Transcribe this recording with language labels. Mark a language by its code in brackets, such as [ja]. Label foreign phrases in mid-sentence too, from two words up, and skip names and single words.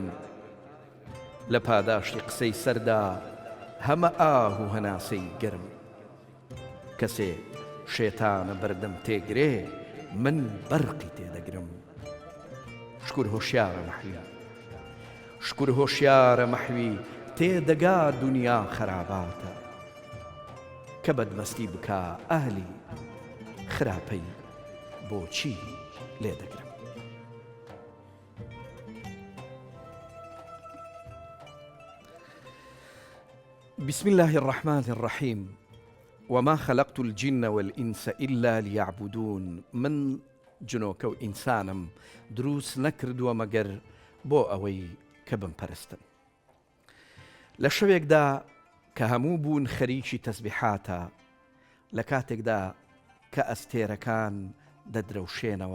[ckb] لە پاداشتی قسەی سەردا هەمە ئاه و هەناسەی گەرم کەسێ شێتانە بەردەم تێگرێ من بەرقی تێدەگرم شکر هۆشیارە مەحوی شکر هۆشیارە مەحوی تێدەگا دنیا خراباتە کە بەدمەستی بکا ئاهلی خراپەی بۆچی لێ دەگرم [ar] بسم الله الرحمن الرحيم وما خلقت الجن والإنس إلا ليعبدون [ckb] من جنۆکە و ئینسانم دروست نەکردووە مەگەر بۆ ئەوەی کە بمپەرستن لە شەوێکدا کە هەموو بوون خەریکی تەسبیحاتە لە کاتێکدا کە ئەستێرەکان دەدرەوشێنەوە